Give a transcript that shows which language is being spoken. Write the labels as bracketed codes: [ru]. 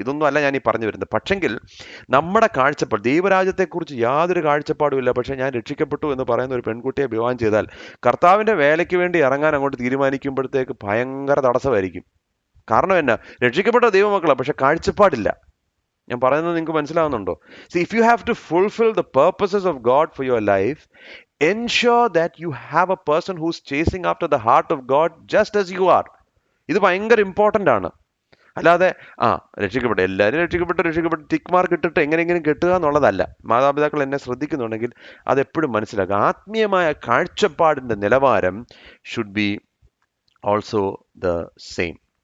[ml] ഇതൊന്നും അല്ല ഞാൻ ഈ പറഞ്ഞു വരുന്നത്. പക്ഷെങ്കിൽ നമ്മുടെ കാഴ്ചപ്പാട്, ദൈവരാജ്യത്തെക്കുറിച്ച് യാതൊരു കാഴ്ചപ്പാടും ഇല്ല, പക്ഷേ ഞാൻ രക്ഷിക്കപ്പെട്ടു എന്ന് പറയുന്ന ഒരു പെൺകുട്ടിയെ വിവാഹം ചെയ്താൽ കർത്താവിൻ്റെ വേലയ്ക്ക് വേണ്ടി ഇറങ്ങാൻ അങ്ങോട്ട് തീരുമാനിക്കുമ്പോഴത്തേക്ക് ഭയങ്കര തടസ്സമായിരിക്കും. കാരണം എന്നാ? രക്ഷിക്കപ്പെട്ട ദൈവമക്കളാണ്, പക്ഷെ കാഴ്ചപ്പാടില്ല. ഞാൻ പറയുന്നത് നിങ്ങൾക്ക് മനസ്സിലാവുന്നുണ്ടോ? [en] See, if you have to fulfill the purposes of God for your life, ensure that you have a person who's chasing after the heart of God just as you are. [ml] ഇത് ഭയങ്കര ഇമ്പോർട്ടൻ്റ് ആണ്. അല്ലാതെ എല്ലാവരും രക്ഷിക്കപ്പെട്ട് tick mark ഇട്ടിട്ട് എങ്ങനെയെങ്കിലും കെട്ടുക എന്നുള്ളതല്ല. മാതാപിതാക്കൾ എന്നെ ശ്രദ്ധിക്കുന്നുണ്ടെങ്കിൽ അതെപ്പോഴും മനസ്സിലാക്കുക. ആത്മീയമായ കാഴ്ചപ്പാടിൻ്റെ നിലവാരം [en] Should be also the same.